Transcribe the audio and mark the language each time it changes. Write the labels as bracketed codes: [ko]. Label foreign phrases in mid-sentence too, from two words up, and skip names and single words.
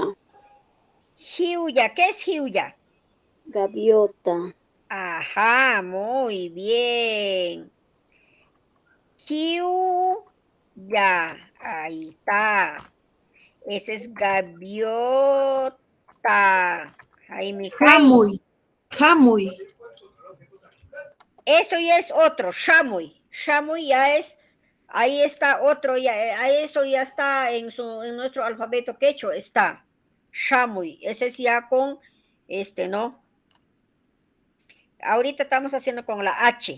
[es] Hiuya. ¿Qué es Hiuya? Gaviota. Ajá, muy bien. Hiuya. Ahí está. Ese es gaviota. Jaime Jaime. [qu] Hamuy. Hamuy. [es] Eso ya es otro, shamuy. Shamuy ya es, ahí está otro, ya, eso ya está en nuestro alfabeto quechua, está. Shamuy, ese es ya con, ¿no? Ahorita estamos haciendo con la H.